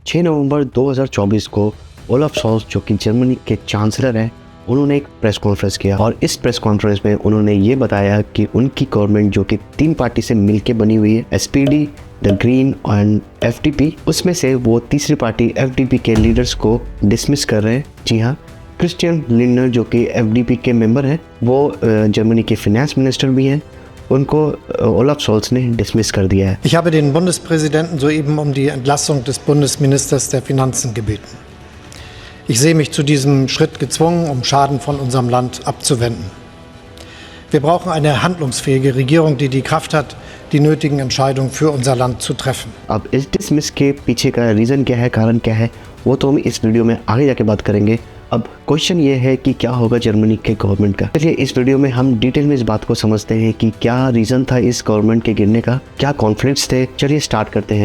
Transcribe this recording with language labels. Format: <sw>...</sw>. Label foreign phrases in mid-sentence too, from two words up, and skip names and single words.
<hi>6 नवंबर 2024 को ओलाफ शॉल्ज जो कि जर्मनी के चांसलर हैं, उन्होंने एक</hi> <en>press conference</en> <hi>किया और इस</hi> <en>press conference</en> <hi>में उन्होंने ये बताया कि उनकी गवर्नमेंट जो कि 3 पार्टी से मिलकर बनी हुई है, SPD,</hi> <en>the Green and</en> <hi>FDP, उसमें से वो तीसरी पार्टी FDP के लीडर्स को डिसमिस कर रहे हैं। जी हाँ, क्रिस्टियन लिंडनर जो कि FDP के मेंबर हैं, वो जर्मनी के</hi> <en>finance minister</en> <hi>भी हैं, उनको ओलाफ शॉल्ज ने डिसमिस कर दिया है।</hi> <de>Ich habe den Bundespräsidenten soeben um die Entlassung des Bundesministers der Finanzen gebeten. Ich sehe mich zu diesem Schritt gezwungen, um Schaden von unserem Land abzuwenden. Wir brauchen eine handlungsfähige Regierung, die die Kraft hat, die nötigen Entscheidungen für unser Land zu treffen.</de> <hi>अब इस डिसमिस के पीछे का रीज़न क्या है, कारण क्या है, वो तो हम इस वीडियो में आगे जाके बात करेंगे। अब क्वेश्चन ये है कि क्या होगा जर्मनी के गवर्नमेंट का। चलिए इस वीडियो में हम डिटेल में इस बात को समझते हैं कि क्या रीज़न था इस गवर्नमेंट के गिरने का, क्या कॉन्फ्लिक्ट्स थे। चलिए स्टार्ट करते हैं।</hi>